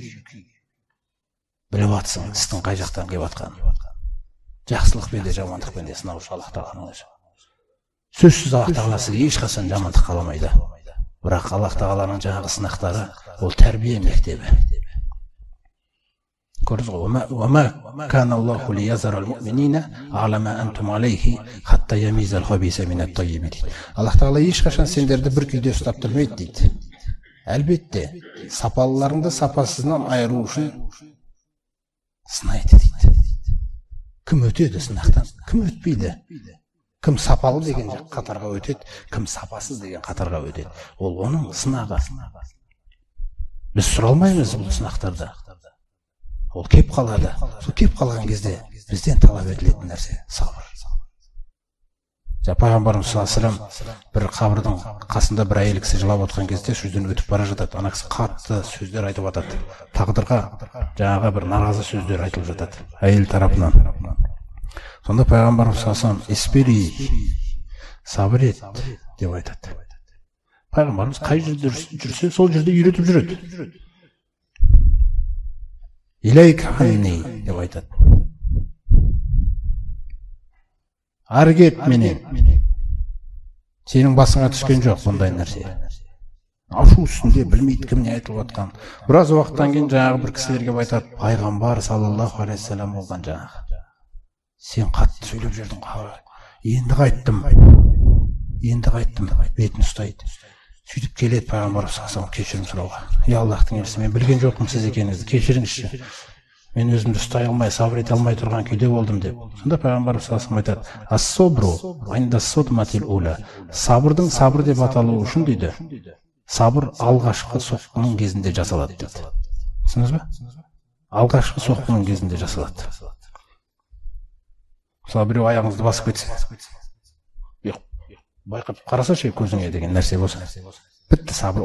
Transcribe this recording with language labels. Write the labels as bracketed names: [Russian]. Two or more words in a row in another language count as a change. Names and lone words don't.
[Kazakh] Біліп атсың, істің қай жақтан келіп атқанын. Жақсылықпен де жамандықпен де сынаушы Аллах тағаланың өзі. Сөзсіз Аллах тағала сізге ешқашан жамандық қаламайды. Бірақ Аллах тағаланың жаңағы сынақтары ол тәрбие мектебі. Көрдіңіз ғой, [Arabic] وَمَا كَانَ اللَّهُ لِيَذَرَ الْمُؤْمِنِينَ عَلَى مَا أَنْتُمْ عَلَيْهِ حَتَّى يَمِيزَ الْخَبِيثَ مِنَ الطَّيِّبِ дейді. [Kazakh] Аллах тағала ешқашан сендерді бір күйде ұстап тұрмайды дейді. Әлбетте, сапалыларыңды сапасызынан айыру үшін сынайды дейді. Кім өтеді сынақтан, кім өтпейді? Кім сапалы деген қатарға өтеді, кім сапасыз деген қатарға өтеді. Ол оның сынағы. Біз сұралмаймыз бұл сынақтарда. Ол кеп қалады. Сол кеп қалған кезде бізден талап етілетін нәрсе сабыр. Пайғамбарымыз [Arabic] صلى الله عليه وسلم [Kazakh] бір қабірдің қасында бір әйел кісі жылап отқан кезде сөзден өтіп бара жатады. Ана кісі қатты сөздер айтып жатады. Тағдырға жаңағы бір наразы сөздер айтылып жатады әйел тарапынан. Сонда пайғамбарымыз [Arabic] صلى الله عليه وسلم [Kazakh] "Испири", сабыр ет деп айтады. Пайғамбарымыз қай жерде жүрсе, сол жерде үйретіп жүреді. [Arabic] "إليك عني" [Kazakh] деп айтады. Ары кет менен. Сенің басыңа түскен жоқ бұндай нәрсе. Ашу үстінде білмейді кім не айтылып отқан. Біраз уақыттан кейін жаңағы бір кісілерге айтады, пайғамбар [Arabic] صلى الله عليه وسلم [Kazakh] болған жаңағы. Сен қатты сөйлеп жүрдің ғой. Енді қайттым. Бетін ұстайды. Сөйтіп келеді пайғамбар [Arabic] صلى الله عليه وسلم [Kazakh] кешірім сұрауға. "Я Аллахтың елшісі, мен білген жоқпын сіз екеніңізді, кешіріңізші. Мен өзімді ұстай алмай, сабыр ете алмай тұрған күйде болдым" деп. Сонда пайғамбар [Arabic] صلى الله عليه وسلم айтады: "الصبر عند الصدمة الأولى". [Kazakh] Сабырдың сабыр деп аталуы үшін дейді, сабыр алғашқы соққының кезінде жасалады дейді. Түсіндіңіз бе? Алғашқы соққының кезінде жасалады. Мысалы біреу аяғыңызды басып кетсе, байқап қарасашы көзіңе деген нәрсе болса, бітті сабыр.